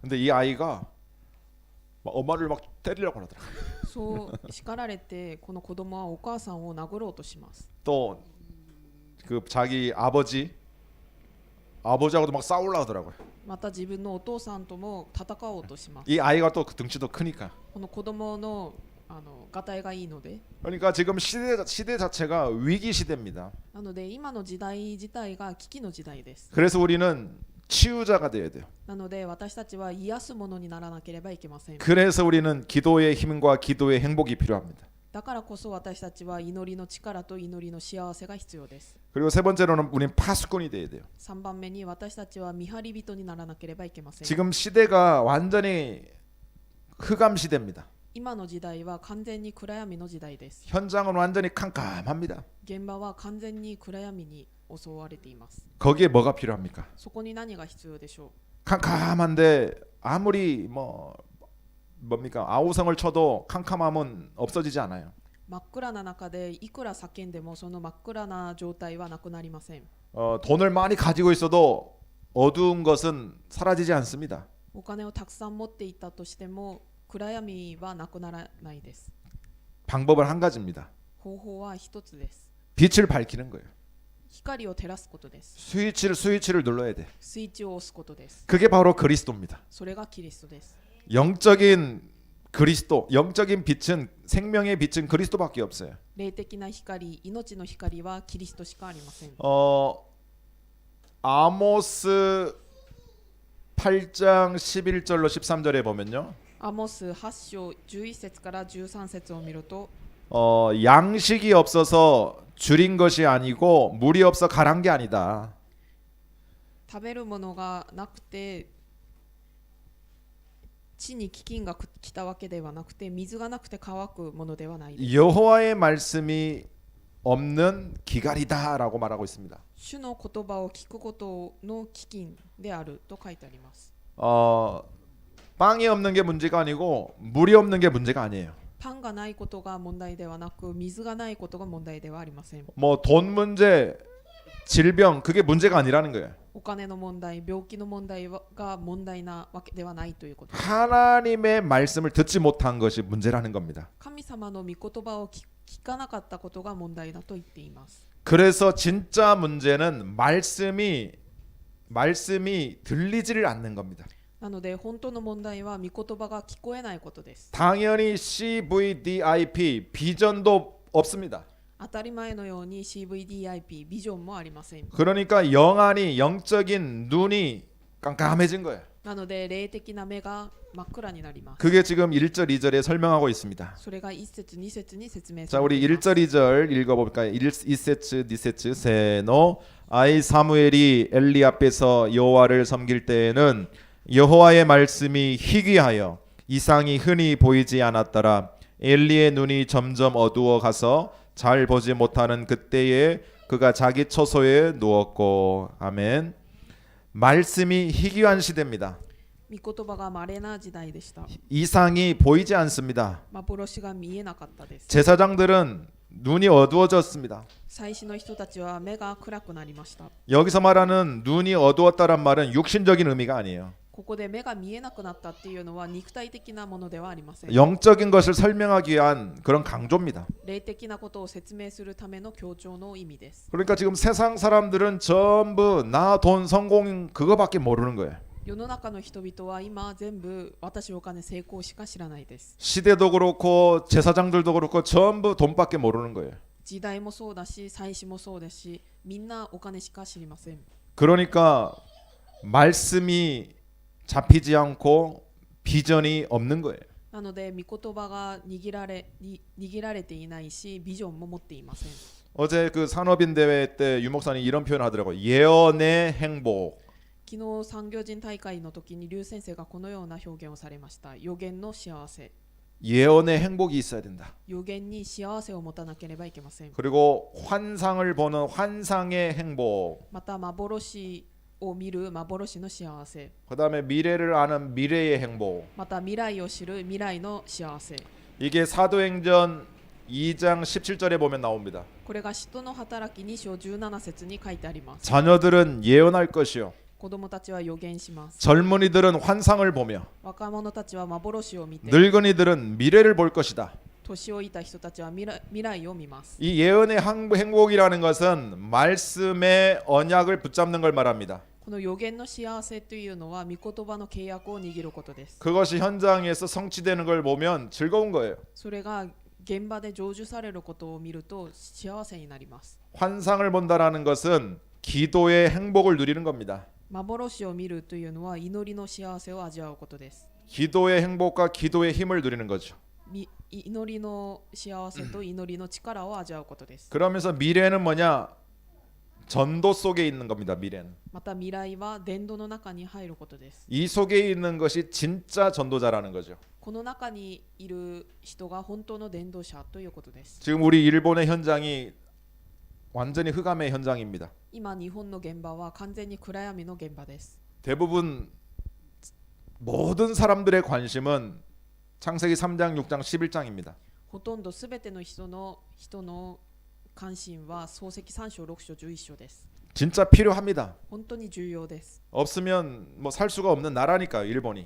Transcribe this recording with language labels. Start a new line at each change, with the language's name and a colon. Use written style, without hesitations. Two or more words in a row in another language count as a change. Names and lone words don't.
Korean: 근데 이 아이가 막 엄마를 막 때리려고 하더라.
Japanese: そう叱られてこの子供はお母さんを殴ろうとします。
Korean: 또 그 자기 아버지하고도 막 싸우려고 하더라고요.
Japanese: また自分のお父さんとも戦おうとします。
Korean: 이 아이가 또 그 등치도 크니까.
Japanese: この子供のがたいがいいので、
Korean: 그러니까 지금 시대 자체가 위기 시대입니다.
Japanese: なので今の時代自体が危機の時代です。
Korean: 그래서 우리는 치유자가 되어야 돼요.
Japanese: なので私たちは癒すものにならなければいけません。
Korean: 그래서 우리는 기도의 힘과 기도의 행복이 필요합니다.
Japanese: だからこそ私たちは祈りの力と祈りの幸せが必要です。
Korean: 그리고 세 번째로는 우리는 파수꾼이 돼야 돼요.
Japanese: 3 番目に私たちは見張り人にならなければいけません。
Korean: 지금 시대가 완전히 흑암 시대입니다.
Japanese: 今の時代は完全に暗闇の時代です。
Korean: 현장은 완전히 캄캄합니다.
Japanese: 現場は完全に暗闇に襲われています。
Korean: 거기에 뭐가 필요합니까?
Japanese: そこに何が必要でしょう。
Korean: 캄캄한데 아무리 뭡니까? 아우성을 쳐도 캄캄함은 없어지지 않아요.
Japanese: 真っ暗な中でいくら叫んでもその真っ暗な状態はなくなりません。
Korean: 돈을 많이 가지고 있어도 어두운 것은 사라지지 않습니다.
Japanese: お金をたくさん持っていたとしても暗闇はなくならないです。
Korean: 방법은 한 가지입니다.
Japanese: 方法は一つです。
Korean: 빛을 밝히는 거예요.
Japanese: 光を照らすことです。
Korean: 스위치를 눌러야 돼.
Japanese: スイッチを押すことです。
Korean: 그게 바로 그리스도입니다.
Japanese: それがキリストです。
Korean: 영적인 그리스도, 영적인 빛은 생명의 빛은 그리스도밖에 없어요.
Japanese: 霊的な光、命の光はキリストしかありません。
Korean: 아모스 8장 11절로 13절에 보면요.
Japanese: アモス8章11節から13節を見ると、
Korean: 양식이 없어서 줄인 것이 아니고 물이 없어 가란 게 아니다.
Japanese: 食べるものがなくて地に飢饉が来たわけではなくて水がなくて乾くものではないです。
Korean: 여호와의 말씀이 없는 기갈이다라고 말하고 있습니다.
Japanese: 主の言葉を聞くことの飢饉であると書いてあります。
Korean: 빵이 없는 게 문제가 아니고 물이 없는 게 문제가 아니에요.
Japanese: パンがないことが問題ではなく水がないことが問題ではありません。
Korean: 뭐 돈 문제, 질병 그게 문제가 아니라는 거예요.
Japanese: お金の問題、病気の問題が問題なわけではないということです。
Korean: 하나님의 말씀을 듣지 못한 것이 문제라는 겁니다.
Japanese: 神様の御言葉を聞かなかったことが問題だと言っています。
Korean: 그래서 진짜 문제는 말씀이 들리지를 않는 겁니다.
Japanese: なので本当の問題は御言葉が聞こえないことです。
Korean: 당연히 CVDIP 비전도 없습니다.
Japanese: 当たり前のように CVDIP ビジョンもありません。
Korean: 그러니까 영안이 영적인 눈이 깜깜해진 거예요.
Japanese: なので霊的な目が真っ暗になります。
Korean: 그게 지금 1절 2절에 설명하고 있습니다.
Japanese: それが1節2節に説明
Korean: 자,
Japanese: されて
Korean: 우리
Japanese: います。
Korean: 1절 2절 읽어볼까요?
Japanese: 1節 2節
Korean: 세노 아이 사무엘이 엘리 앞에서 여호와를 섬길 때에는 여호와의 말씀이 희귀하여 이상이 흔히 보이지 않았더라. 엘리의 눈이 점점 어두워 가서 잘 보지 못하는 그때에 그가 자기 처소에 누웠고. 아멘. 말씀이 희귀한 시대입니다.
Japanese: 御言葉が稀な時代でした。
Korean: 이상이 보이지 않습니다.
Japanese: 幻が見えなかったです。
Korean: 제사장들은 눈이 어두워졌습니다.
Japanese: 祭司の人たちは目が暗くなりました。
Korean: 여기서 말하는 눈이 어두웠다란 말은 육신적인 의미가 아니에요.
Japanese: ここで目が見えなくなったっていうのは肉体的なものではありません。
Korean: 영적인 것을 설명하기 위한 그런 강조입니다.
Japanese: 霊的なことを説明するための強調の意味です。
Korean: 그러니까 지금 세상 사람들은 전부 나, 돈, 성공 그거밖에 모르는 거예요.
Japanese: 世の中の人々は今全部私お金成功しか知らないです。
Korean: 시대도 그렇고 제사장들도 그렇고 전부 돈밖에 모르는 거예요.
Japanese: 時代もそうだし祭司もそうですし、みんなお金しか知りません。
Korean: 그러니까 말씀이 잡히지 않고 비전이 없는 거예요.
Japanese: なので御言葉が握られていないし、ビジョンも持っていません。
Korean: 어제 그 산업인 대회 때 유목사님 이런 표현 하더라고요. 예언의 행복.
Japanese: 昨日産業人大会の時に劉先生がこのような表現をされました。予言の幸せ。
Korean: 예언의 행복이 있어야 된다.
Japanese: 予言に幸せを持たなければいけません。
Korean: 그리고 환상을 보는 환상의 행복.
Japanese: また幻を見る幻の幸せ。
Korean: 그다음에 미래를 아는 미래의 행복.
Japanese: また未来を知る未来の幸せ。
Korean: 이게 사도행전 2장 17절에 보면 나옵니다.
Japanese: これが使徒の働き2章17節に書いてあります。
Korean: 자녀들은 예언할 것이요.
Japanese: 子供たちは予言します。
Korean: 젊은이들은 환상을 보며
Japanese: 若者たちは幻を見て、
Korean: 늙은이들은 미래를 볼 것이다.
Japanese: 年老いた人たちは未来を見ます。
Korean: 이 예언의 행복이라는 것은 말씀의 언약을 붙잡는 걸 말합니다.
Japanese: この予言の幸せというのは御言葉の契約を握ることです。
Korean: 그것이 현장에서 성취되는 걸 보면 즐거운 거예요.
Japanese: それが現場で成就されることを見ると幸せになります。
Korean: 환상을 본다라는 것은 기도의 행복을 누리는 겁니다.
Japanese: 幻を見るというのは祈りの幸せを味わうことです。
Korean: 기도의 행복과 기도의 힘을 누리는 거죠.
Japanese: 祈りの幸せと祈りの力を味わうことです。
Korean: 그러면서 미래는 뭐냐? 전도 속에 있는 겁니다. 미래는.
Japanese: また未来は伝道の中に入ることです。
Korean: 이 속에 있는 것이 진짜 전도자라는 거죠.
Japanese: この中にいる人が本当の伝道者ということです。
Korean: 지금 우리 일본의 현장이 완전히 흑암의 현장입니다.
Japanese: 今日本の現場は完全に暗闇の現場です。
Korean: 대부분 모든 사람들의 관심은 창세기 3장, 6장, 11장입니다.
Japanese: ほとんどすべての人の関心は創世記3章6章11章です。
Korean: 진짜 필요합니다.
Japanese: 本当に重要です。
Korean: 없으면 뭐 살 수가 없는 나라니까요, 일본이.